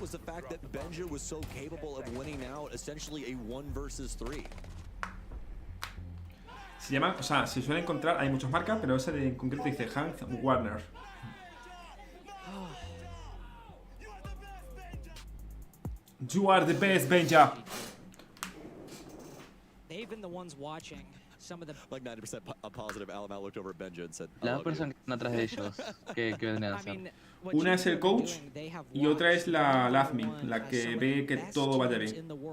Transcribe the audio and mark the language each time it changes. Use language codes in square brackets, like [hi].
[en] Was the fact that Benja was so capable of winning out essentially a 1 versus 3. [es] Se llama, o sea, se suele encontrar, hay muchas marcas, pero ese en concreto dice Hank Warner. [en] You are the best, Benja. They've been the ones watching some of the like 90% positive. Alamau looked over at Benja and said, [es] las personas que están atrás de ellos, ¿qué vendrían a hacer? Una es el coach y otra es la admin, la que ve que todo vaya bien.